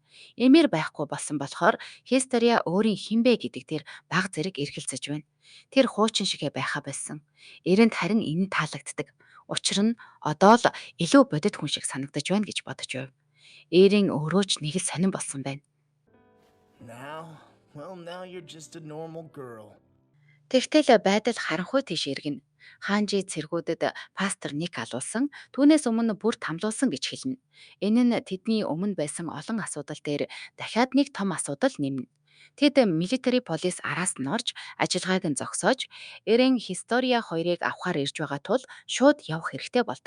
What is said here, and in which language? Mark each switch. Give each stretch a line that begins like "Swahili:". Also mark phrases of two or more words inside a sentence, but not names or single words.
Mongolian: Эмэр байхгүй болсон болохоор Хистерия өөрийн хинбэ гэдэг дээр баг зэрэг эргэлзэж байна. Тэр хуучин шигэ байхаа болсон. Эрэнд харин энэ таалагддаг. Учир нь одоо л илүү бодит хүн шиг санагдаж байна гэж бодож байв. Эрийн өөрөө ч нэг л сонирн болсон байна.
English: Now you're just a normal girl.
Mongolian: Тэгтэл байдал харанхуй тийш эргэнэ. Хаанжи цэргүүдэд пастор Ник алуулсан, түүнээс өмнө бүр тамлуулсан гэж хэлнэ. Энэ нь тэдний өмнө байсан олон асуудал дээр дахиад нэг том асуудал нэмнэ. Тэд
English: military police
Mongolian: араас нь орж ажиллагааг нь зогсоож, Эрен Хистория хоёрыг авахар ирж байгаа тул шууд явах хэрэгтэй болдог.